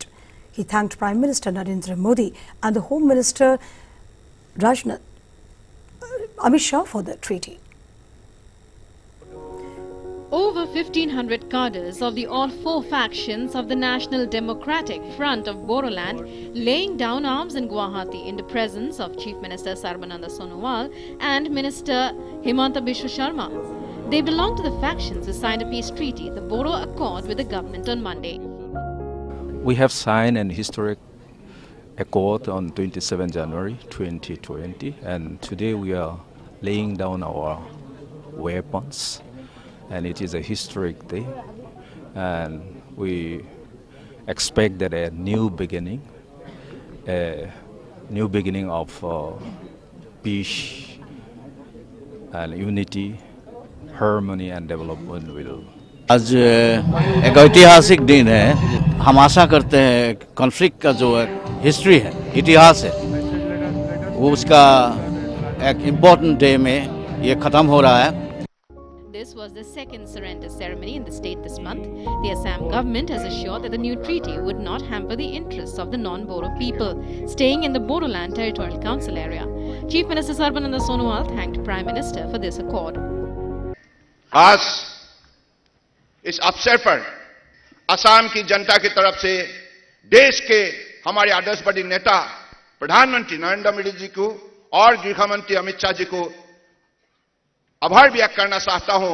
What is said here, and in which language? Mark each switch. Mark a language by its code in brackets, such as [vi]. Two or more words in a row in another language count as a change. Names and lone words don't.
[en] He thanked Prime Minister Narendra Modi and the Home Minister Amit Shah for the treaty. Over 1,500 cadres of the all four factions of the National Democratic Front of Bodoland laying down arms in Guwahati in the presence of Chief Minister Sarbanand Sonowal and Minister Himanta Biswa Sharma. They belong to the factions who signed a peace treaty, the Bodo Accord, with the government on Monday. We have signed an historic accord on 27 January 2020 and today we are laying down our weapons. And it is a historic day, and we expect that a new beginning of peace and unity, harmony and development will. [hi] आज एक ऐतिहासिक दिन है। हम आशा करते हैं कॉन्फ्लिक्ट का जो हिस्ट्री है, इतिहास है, वो उसका एक [en] important day [hi] में ये खत्म हो रहा है। [en] This was the second surrender ceremony in the state this month. The Assam government has assured that the new treaty would not hamper the interests of the non-Bodo people staying in the Bodoland Territorial Council area. Chief Minister Sarbanand Sonowal thanked Prime Minister for this accord. [hi] आज इस अवसर पर असम की जनता की तरफ से देश के हमारे आदर्शवादी नेता प्रधानमंत्री नरेंद्र मोदी जी को और गृह मंत्री अमित शाह जी को आभार व्यक्त करना चाहता हूं।